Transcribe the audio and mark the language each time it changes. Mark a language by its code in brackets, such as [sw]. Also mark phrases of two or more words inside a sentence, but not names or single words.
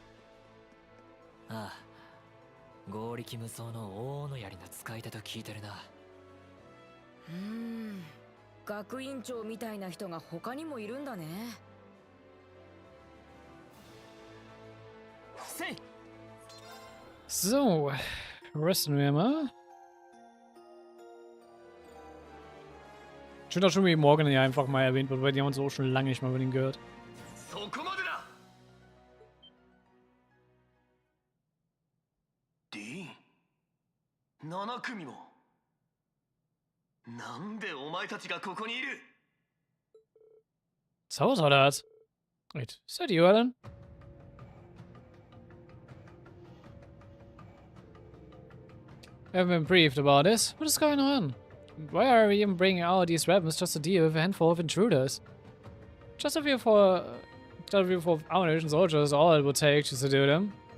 [ja] ああ、合力無双の王の槍の使い手と聞いてるな。学院長みたいな人が他にもいるんだね。せい [de] So, resten wir mal. Schön, dass schon wie Morgan hier einfach mal erwähnt wird, weil die haben uns auch schon lange nicht mal über ihn gehört. [ja] そこまでだ。ディーン、7組も。なんでお前たちがここにいる？ [de] Zaus oder was? [en] Wait, is that you, Alan? I haven't been briefed about this. What is going on? Why are we even bringing out these weapons just to deal with a handful of intruders? Just a few for ammunition soldiers, all it would take to subdue them.